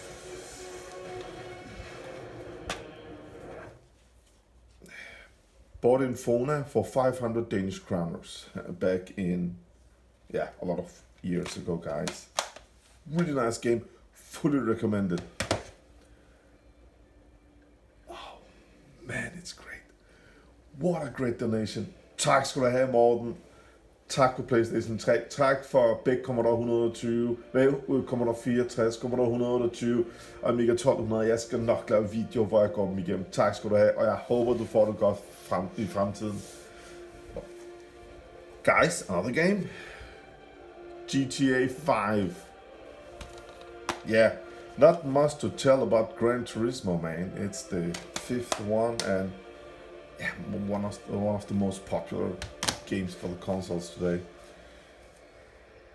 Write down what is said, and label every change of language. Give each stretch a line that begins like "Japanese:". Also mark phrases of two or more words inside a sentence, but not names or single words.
English: Bought in Fona for 500 Danish kroners back in, a lot of years ago, guys. Really nice game. Fully recommended. Man, it's great. What a great donation.
Danish: Tak skal du have, Morten. Tak på PlayStation 3. Tak for begge Commodore 120, Commodore 64, Commodore 128 og Amiga 1200. Jeg skal nok lave video, hvor jeg går dem igennem. Tak skal du have, og jeg håber, du får det godt i fremtiden.
English: Guys, another game. GTA 5. Yeah. Not much to tell about Gran Turismo, man. It's the fifth one, and one of the most popular games for the consoles today.